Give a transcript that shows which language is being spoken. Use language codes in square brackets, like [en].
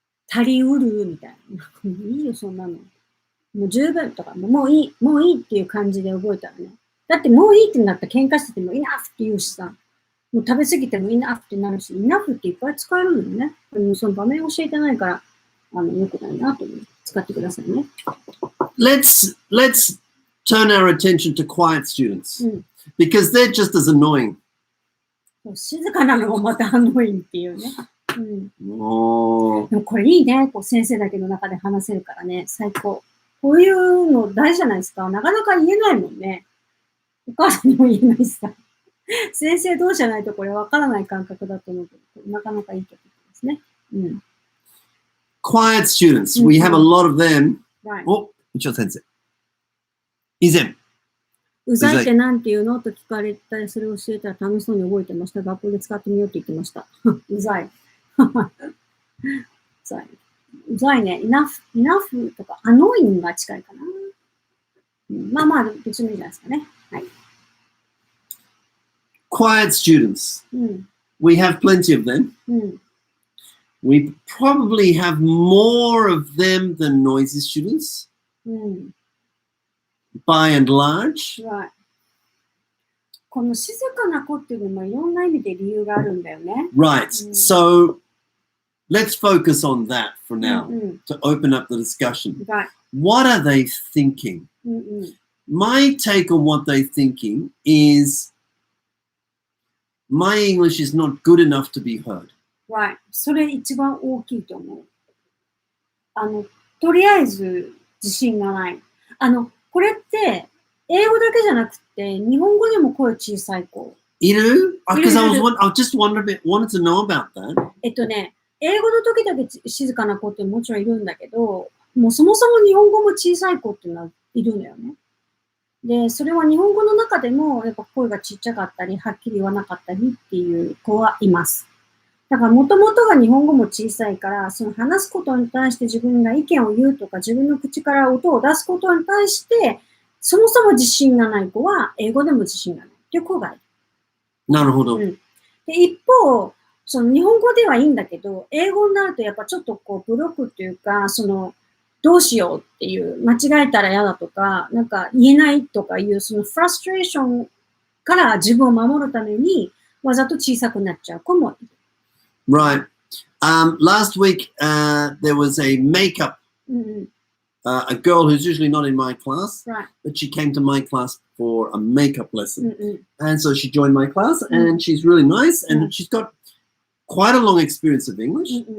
[ja] 足りうるみたいな。いいよ、そんなの。もう十分とか、もういいっていう感じで覚えたらね。だってもういいってなったら喧嘩しててもenoughって言うしさ。もう食べ過ぎてもenoughってなるし、enoughっていっぱい使えるのよね。その場面を教えてないから、良くないなと思う。使ってくださいね。 [en] Let's turn our attention to quiet students. Because they're just as annoying. [ja] 静かなのもまたannoyingっていうね。でもこれいいね。こう先生だけの中で話せるからね。最高。こういうの大事じゃないですか。なかなか言えないもんね。お母さんにも言えないしさ。先生同士じゃないとこれわからない感覚だと思うけど、なかなかいい曲ですね。 [en] Quiet students, we have a lot of them. Right. [ja] お、一応先生。以前。うざいってなんて言うのと聞かれたり、それを教えたら楽しそうに覚えてました。学校で使ってみようって言ってました。うざい。うざいね。 enough とか、annoying が近いかな。まあまあ、別にいいじゃないですかね。はい。 [en] Quiet students. We have plenty of them. We probably have more of them than noisy students. By and large. Right. [ja] この静かな子っていうのもいろんな意味で理由があるんだよね。 [en] Right. So let's focus on that for now to open up the discussion. Right. What are they thinking? My take on what they're thinking is my English is not good enough to be heard. Right. [ja] それ一番大きいと思う。とりあえず自信がない。これって英語だけじゃなくて日本語でも声小さい子。いる？ [en] Because I just wanted to know about that. [ja] 英語の時だけ静かな子ってもちろんいるんだけど、もうそもそも日本語も小さい子っていうのはいるんだよね。で、それは日本語の中でもやっぱ声がちっちゃかったり、はっきり言わなかったりっていう子はいます。だからもともとが日本語も小さいから、その話すことに対して自分が意見を言うとか、自分の口から音を出すことに対して、そもそも自信がない子は、英語でも自信がないっていう子がいる。なるほど。で、一方、その日本語ではいいんだけど、英語になるとやっぱちょっとこうブロックっていうか、どうしようっていう、間違えたら嫌だとか、なんか言えないとかいう、そのフラストレーションから自分を守るために、わざと小さくなっちゃう子もいる。 [en] Right. Last week, there was a makeup, a girl who's usually not in my class, but she came to my class for a makeup lesson. And so she joined my class and she's really nice and she's got quite a long experience of English.